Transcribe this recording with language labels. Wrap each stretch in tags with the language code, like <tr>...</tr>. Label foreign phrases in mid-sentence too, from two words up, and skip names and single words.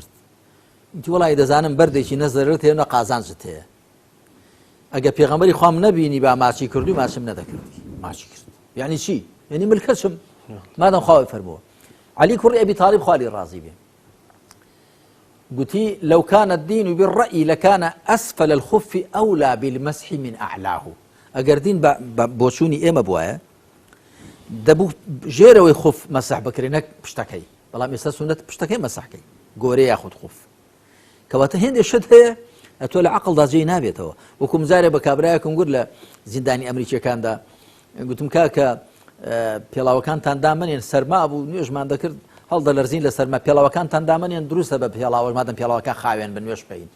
<ckb>ئیتی وڵای دەزانم بەردێکی نەزەرت هەیە نە قازانجت هەیە، ئەگە پێغەمبەری خوام نەبینی با ماچی کردی ماچم نەدەکردی، ماچی کرد. یعنی چی؟ یعنی ملکەچم مادام خواوەی فەرمووە. عەلی کوڕی ئەبی تاڵیب خوا لێ ڕازی بێ گوتی</ckb> <ar>لو كان الدين بالرأي لكان أسفل الخف أولى بالمسح من أعلاه.</ar> <ckb>ئەگەر دین بۆچوونی ئێمە بووایە دەبوو ژێرەوەی خوف مەسح بکرێ نەک پشتەکەی، بەڵام ئێستا سونەت پشتەکەی مەسحکەی گۆرەی یاخود خوف. کەواتە هێندێک شت هەیە ئەتۆ لە عەقڵدا جێی نابێتەوە. وەکوم جارێ بە کابرایەکم گوت لە زیندانی ئەمریکیەکاندا، گوتم کاکە پێڵاوەکانتان دامنێن سەرما بوو نوێژمان دەکرد هەڵدەلەرزین لە سەرما، پێڵاوەکانتان دامنێن دروستە بە پێڵاوە مادەم پێڵاوەکان خاوێن بە نوێژ بکەین.</ckb>